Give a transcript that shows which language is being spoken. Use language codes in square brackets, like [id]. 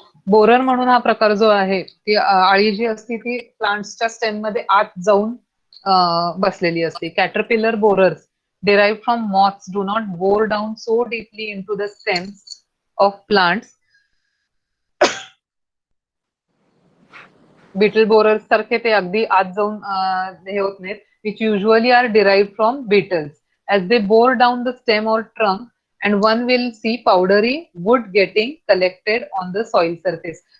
[mr] Borer म्हणून हा प्रकार जो आहे, ती आळी जी असते ती प्लांट्सच्या स्टेम मध्ये आत जाऊन बसलेली असते. [en] Caterpillar borers derived from moths do not bore down so deeply into the stems of plants. [mr] Beetle borers सारखे ते अगदी आत जाऊन हे होत नाहीत, [en] which usually are derived from beetles. As they bore down the stem or trunk, and one will see powdery wood getting collected on the soil surface.